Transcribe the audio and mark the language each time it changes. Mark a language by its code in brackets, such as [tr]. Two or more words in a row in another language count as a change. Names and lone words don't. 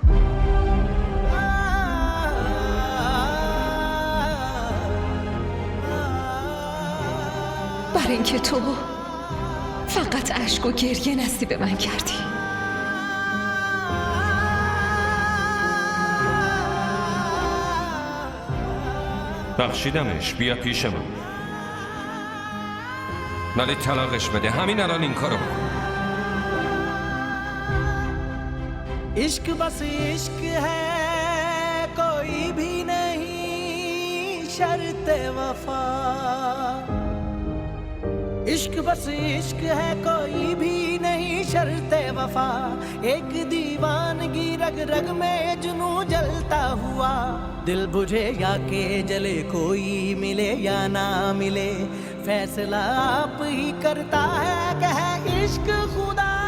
[fa] برای اینکه تو فقط اشک و گریه نصیب من کردی. بخشیدمش، بیا پیش من. ولی طلاقش بده، همین الان این کارو بکن. [hi] इश्क बस इश्क है कोई भी नहीं शर्त वफा इश्क बस इश्क है कोई भी नहीं शर्त वफा एक दीवानगी रग रग में जुनूं जलता हुआ दिल बुझे या के जले कोई मिले या ना मिले फैसला आप ही करता है कि है इश्क खुदा